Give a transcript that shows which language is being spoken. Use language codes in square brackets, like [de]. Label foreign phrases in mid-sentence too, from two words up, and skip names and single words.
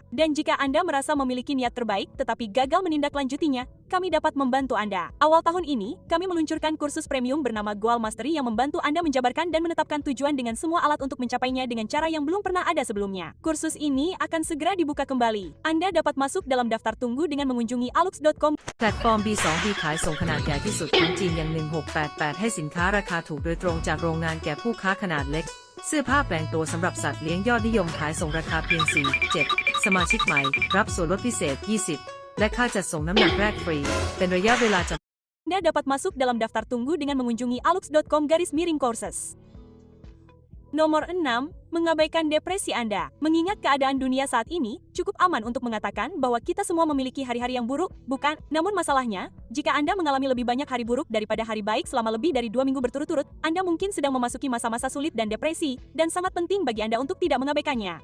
[id] Dan jika Anda merasa memiliki niat terbaik tetapi gagal menindaklanjutinya, kami dapat membantu Anda. Awal tahun ini, kami meluncurkan kursus premium bernama Goal Mastery yang membantu Anda menjabarkan dan menetapkan tujuan dengan semua alat untuk mencapainya dengan cara yang belum pernah ada sebelumnya. Kursus ini akan segera dibuka kembali. Anda dapat masuk dalam daftar tunggu dengan mengunjungi alux.com. [th] แพลตฟอร์ม B2 ที่ขายส่งขนาดใหญ่ที่สุดของจีนอย่าง1688ให้สินค้าราคาถูกโดยตรงจากโรงงานแก่ผู้ค้าขนาดเล็กเสื้อผ้าแปลงตัวสำหรับสัตว์เลี้ยงยอดนิยมขายส่งราคาเพียง4 7สมาชิกใหม่รับส่วนลดพิเศษ20และค่าจัดส่งน้ำหนักแรกฟรีเป็นระยะเวลาจำ [id] Anda dapat masuk dalam daftar tunggu dengan mengunjungi alux.com/courses. Nomor 6. Mengabaikan depresi Anda. Mengingat keadaan dunia saat ini, cukup aman untuk mengatakan bahwa kita semua memiliki hari-hari yang buruk, bukan? Namun masalahnya, jika Anda mengalami lebih banyak hari buruk daripada hari baik selama lebih dari 2 minggu berturut-turut, Anda mungkin sedang memasuki masa-masa sulit dan depresi, dan sangat penting bagi Anda untuk tidak mengabaikannya.